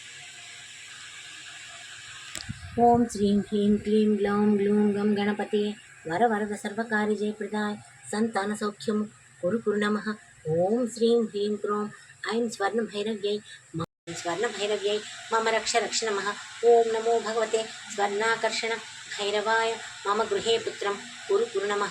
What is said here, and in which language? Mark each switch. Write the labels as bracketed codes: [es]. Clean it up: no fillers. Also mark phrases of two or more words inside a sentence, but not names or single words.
[sa] ओम श्रीं ह्रीं क्लीं ग्लौं ग्लूं गं गणपते వరవరద సర్వకార్య జయప్రదాయ సంతాన సౌఖ్యము కురు నమః. ఓం శ్రీం హ్రీం క్రోం ఐం స్వర్ణభైరవ్యై స్వర్ణభైరవ్యై మమ రక్ష రక్ష నమః. ఓం నమో భగవతే స్వర్ణాకర్షణ భైరవాయ మమ గృహే పుత్రం కురు నమః.